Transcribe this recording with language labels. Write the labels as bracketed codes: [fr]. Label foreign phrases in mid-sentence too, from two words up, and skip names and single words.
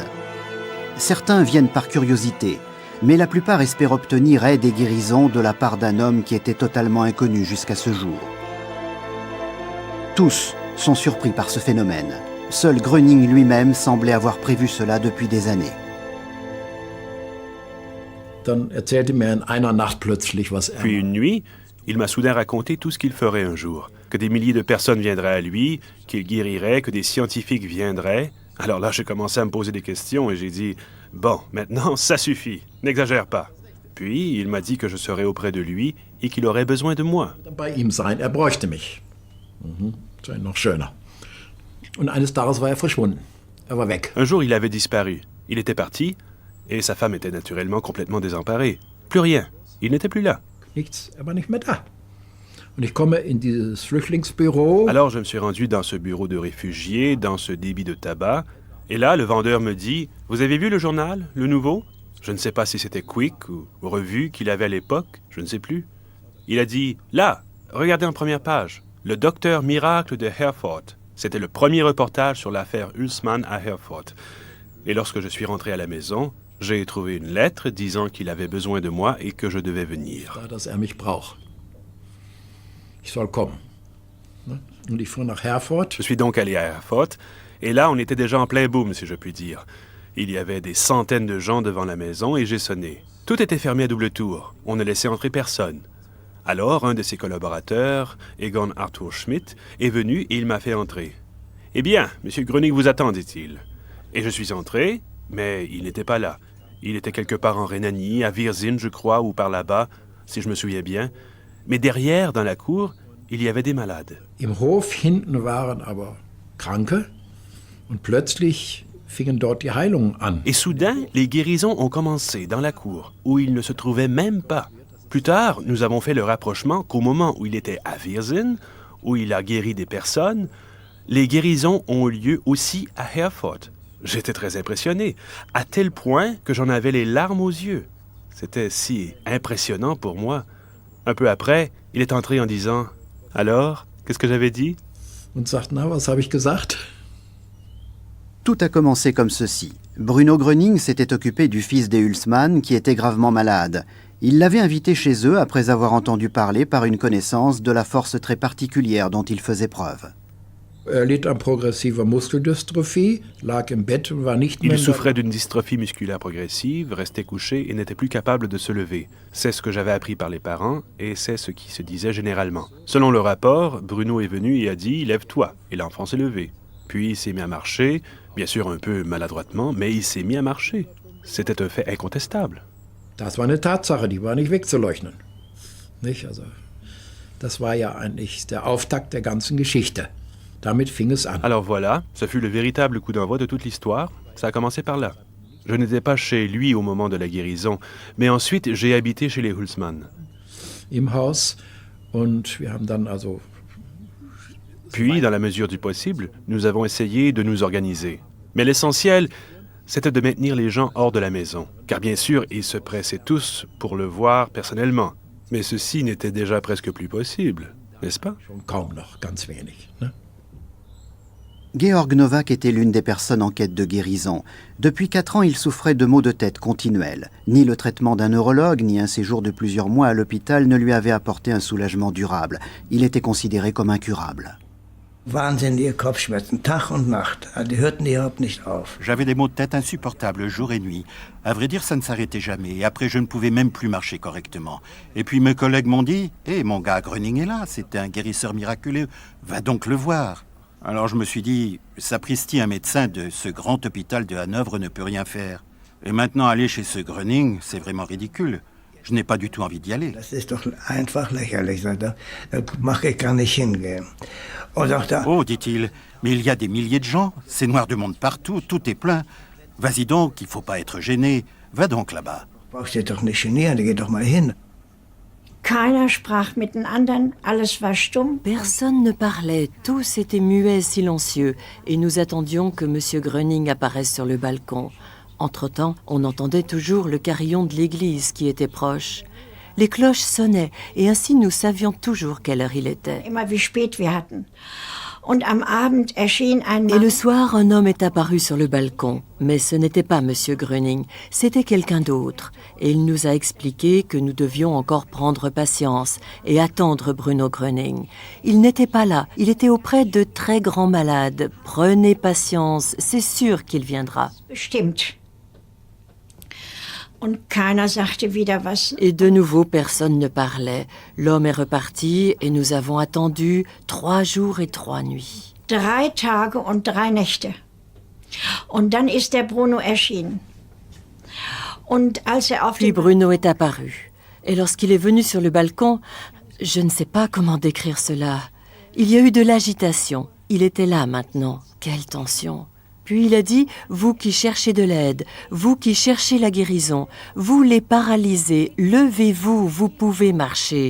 [fr] Certains viennent par curiosité, mais la plupart espèrent obtenir aide et guérison de la part d'un homme qui était totalement inconnu jusqu'à ce jour. Tous sont surpris par ce phénomène. Seul Gröning lui-même semblait avoir prévu cela depuis des années. [de] Dann erzählte mir in einer Nacht plötzlich, was [fr] Puis une nuit, il m'a soudain raconté tout ce qu'il ferait un jour. Que des milliers de personnes viendraient à lui, qu'il guérirait, que des scientifiques viendraient. Alors là, j'ai commencé à me poser des questions et j'ai dit « Bon, maintenant, ça suffit, n'exagère pas. » Puis, il m'a dit que je serais auprès de lui et qu'il aurait besoin de moi. [de] bei ihm sein. Bräuchte mich. Sei noch schöner. Und eines Tages war verschwunden. War weg. [fr] Un jour, il avait disparu. Il était parti et sa femme était naturellement complètement désemparée. Plus rien. Il n'était plus là. [de] Nichts, war nicht mehr da. Und ich komme in dieses Flüchtlingsbüro. [fr] Alors, je me suis rendu dans ce bureau de réfugiés, dans ce débit de tabac. Et là, le vendeur me dit « Vous avez vu le journal, le nouveau ?» Je ne sais pas si c'était Quick ou Revue qu'il avait à l'époque, je ne sais plus. Il a dit « Là, regardez en première page, le docteur miracle de Herford. » C'était le premier reportage sur l'affaire Hulsmann à Herford. Et lorsque je suis rentré à la maison, j'ai trouvé une lettre disant qu'il avait besoin de moi et que je devais venir. [de] Dass mich braucht. Ich soll kommen. Und ich fuhr nach Herford. [fr] Je suis donc allé à Herford, et là, on était déjà en plein boom, si je puis dire. Il y avait des centaines de gens devant la maison et j'ai sonné. Tout était fermé à double tour. On ne laissait entrer personne. Alors, un de ses collaborateurs, Egon Arthur Schmidt, est venu et il m'a fait entrer. « Eh bien, M. Gröning vous attend, dit-il. » Et je suis entré, mais il n'était pas là. Il était quelque part en Rhénanie, à Vierzin, je crois, ou par là-bas, si je me souviens bien. Mais derrière, dans la cour, il y avait des malades. [de] Im Hof hinten waren aber Kranke und plötzlich fingen dort die Heilungen an. [fr] Et soudain, les guérisons ont commencé dans la cour, où il ne se trouvait même pas. Plus tard, nous avons fait le rapprochement qu'au moment où il était à Vierzin, où il a guéri des personnes, les guérisons ont eu lieu aussi à Herford. J'étais très impressionné, à tel point que j'en avais les larmes aux yeux. C'était si impressionnant pour moi. Un peu après, il est entré en disant « Alors, qu'est-ce que j'avais dit ?» [de] Und sagt, na, was habe ich gesagt? [fr] Tout a commencé comme ceci. Bruno Gröning s'était occupé du fils des Hulsmann qui était gravement malade. Il l'avait invité chez eux après avoir entendu parler par une connaissance de la force très particulière dont il faisait preuve. [de] Litt an progressiver Muskeldystrophie, lag im Bett und war nicht mehr... [fr] Il souffrait d'une dystrophie musculaire progressive, restait couché et n'était plus capable de se lever. C'est ce que j'avais appris par les parents et c'est ce qui se disait généralement. Selon le rapport, Bruno est venu et a dit « Lève-toi » et l'enfant s'est levé. Puis il s'est mis à marcher, bien sûr un peu maladroitement, mais il s'est mis à marcher. C'était un fait incontestable. [de] Das war eine Tatsache, die war nicht wegzuleugnen. Nicht? Also, das war ja eigentlich der Auftakt der ganzen Geschichte. Damit fing es an. [fr] Alors voilà, ce fut le véritable coup d'envoi de toute l'histoire. Ça a commencé par là. Je n'étais pas chez lui au moment de la guérison, mais ensuite j'ai habité chez les Hulsmann. [de] Im Haus und wir haben dann also... [fr] Puis, dans la mesure du possible, nous avons essayé de nous organiser. Mais l'essentiel, c'était de maintenir les gens hors de la maison. Car bien sûr, ils se pressaient tous pour le voir personnellement. Mais ceci n'était déjà presque plus possible, n'est-ce pas? [de] Schon kaum noch, ganz wenig, ne? [fr] Georg Nowak était l'une des personnes en quête de guérison. Depuis 4 ans, il souffrait de maux de tête continuels. Ni le traitement d'un neurologue, ni un séjour de plusieurs mois à l'hôpital ne lui avaient apporté un soulagement durable. Il était considéré comme incurable. [de] Wahnsinnige Kopfschmerzen, Tag und Nacht. Die hörten überhaupt nicht auf. [fr] J'avais des maux de tête insupportables jour et nuit. À vrai dire, ça ne s'arrêtait jamais. Et après, je ne pouvais même plus marcher correctement. Et puis mes collègues m'ont dit « Hé, mon gars, Gröning est là, c'était un guérisseur miraculeux. Va donc le voir. » Alors je me suis dit « Sapristi, un médecin de ce grand hôpital de Hanovre ne peut rien faire. Et maintenant, aller chez ce Gröning, c'est vraiment ridicule. Je n'ai pas du tout envie d'y aller. » [de] Das ist doch einfach lächerlich. Da mag ich gar nicht hingehen. Und auch da... [fr] Oh, dit-il, mais il y a des milliers de gens, c'est noir de monde partout, tout est plein. Vas-y donc, il faut pas être gêné. Va donc là-bas. [de] Brauchst dich doch nicht genieren, geh doch mal hin. Keiner sprach mit den anderen, alles war stumm. [fr] Personne ne parlait, tous étaient muets, silencieux, et nous attendions que M. Gröning apparaisse sur le balcon. Entre-temps, on entendait toujours le carillon de l'église qui était proche. Les cloches sonnaient, et ainsi nous savions toujours quelle heure il était. [de] Immer wie spät wir hatten. Und am Abend erschien ein [fr] Et [de] Mann. [fr] le soir, un homme est apparu sur le balcon. Mais ce n'était pas Monsieur Gröning, c'était quelqu'un d'autre. Et il nous a expliqué que nous devions encore prendre patience et attendre Bruno Gröning. Il n'était pas là, il était auprès de très grands malades. Prenez patience, c'est sûr qu'il viendra. [de] Bestimmt. Und keiner sagte wieder was. [fr] Et de nouveau, personne ne parlait. L'homme est reparti et nous avons attendu 3 jours et 3 nuits. [de] 3 Tage und 3 Nächte. Und dann ist der Bruno erschienen. Und als er auf [fr] Puis [de] dem [fr] Bruno est apparu. Et lorsqu'il est venu sur le balcon, je ne sais pas comment décrire cela. Il y a eu de l'agitation. Il était là maintenant. Quelle tension! Puis il a dit, vous qui cherchez de l'aide, vous qui cherchez la guérison, vous les paralysés, levez-vous, vous pouvez marcher.